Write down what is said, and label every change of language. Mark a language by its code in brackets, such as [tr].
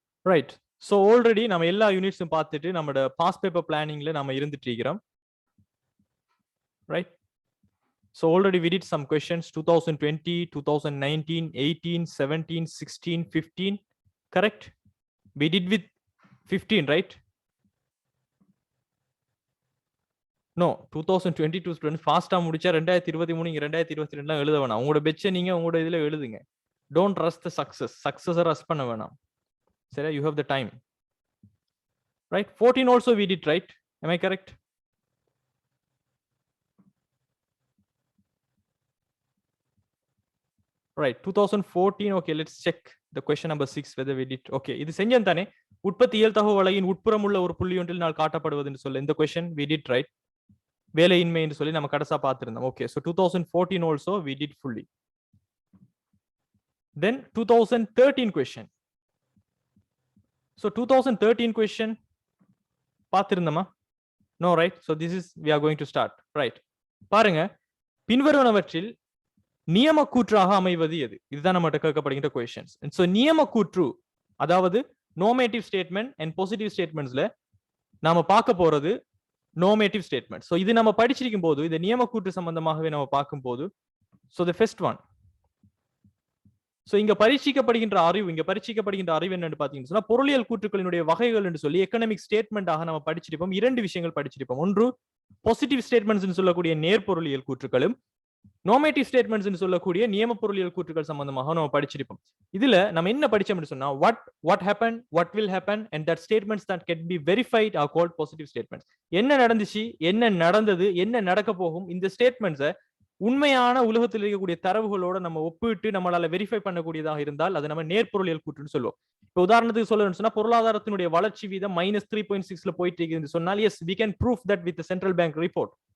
[en] Right, so already [ta] நம்ம எல்லா யூனிட்ஸும் பார்த்துட்டு நம்மளோட பாஸ் பேப்பர் பிளானிங்ல நம்ம இருந்துட்டு இருக்கிறோம். [en] Right, so already we did some questions 2020, 2019, 18, 17, 16, 15. Correct, we did with 15, right? [ta] No, 2022 student ஃபாஸ்டா முடிச்சா 2023 இங்க 2022 எல்லாம் எழுத வேணாம். உங்களோட பெட்சை நீங்க உங்களோட இதுல எழுதுங்க. [en] Don't rush the success rush [ta] பண்ண வேணாம். சரியா, [en] you have the time. Right, 14 also we did, right? Am I correct? Right, 2014. Okay, let's check the question number 6 whether we did. [ta] Okay, இது செஞ்சேன் தானே. உற்பத்தியியல் தகவலையின் உட்புறம் உள்ள ஒரு புள்ளி ஒன்றில் நாள் காட்டப்படுவதுன்னு சொல்ல இந்த [en] question we did, right? [ta] வேலையின்மை என்று சொல்லி நம்ம கடைசா பார்த்திருந்தோம். [en] Okay, so 2014 also we did fully. Then 2013 question. So 2013 question [ta] பார்த்திருந்தோமா? [en] No, right? So this is we are going to start. [ta] Right, பாருங்க, பின்வருவனவற்றில் நியம கூற்றாக அமைவது எது? இதுதான் நம்ம கேட்கப்படுகின்ற questions. And so நியம கூற்று, அதாவது normative statement and positive statementsல நாம பார்க்க போறது normative statement. So இது நம்ம படிச்சிருக்கும் போது இந்த நியம கூற்று சம்பந்தமாகவே நம்ம பார்க்கும்போது, so the first one, so இங்க பரீட்சிக்கப்படுகின்ற அறிவு என்னன்னு பாத்தீங்கன்னா சொன்னா பொருளியல் கூற்றுக்களினுடைய வகைகள் என்று சொல்லி எக்கனாமிக் ஸ்டேட்மெண்ட் ஆக நம்ம படிச்சிருப்போம். இரண்டு விஷயங்கள் படிச்சிருப்போம். ஒன்று பாசிட்டிவ் ஸ்டேட்மெண்ட்ஸ் சொல்லக்கூடிய நேர்பொருளியல் கூற்றுக்களும், normative statements ன்னு சொல்லக்கூடிய நியம பொருளியல் கூற்றுக்கள் சம்பந்தமாக நம்ம படிச்சிருப்போம். இதுல நம்ம என்ன படிச்சோம்னு சொன்னா [en] what happened, what will happen, and that statements that can be verified are called positive statements. [ta] என்ன நடந்துச்சு, என்ன நடந்தது, என்ன நடக்க போகும், இந்த ஸ்டேட்மெண்ட்ஸை உண்மையான உலகத்தில் இருக்கக்கூடிய தரவுகளோட நம்ம ஒப்பிட்டு நம்மளால வெரிஃபை பண்ணக்கூடியதாக இருந்தால் அது நம்ம நேர்பொருளியல் கூற்றுன்னு சொல்லுவோம். இப்போ உதாரணத்துக்கு சொல்லணும்னு சொன்னா பொருளாதாரத்தினுடைய வளர்ச்சி வீதம் -3.6 போயிட்டு இருக்குன்னு சொன்னால் S [en] we can prove that with the central bank report.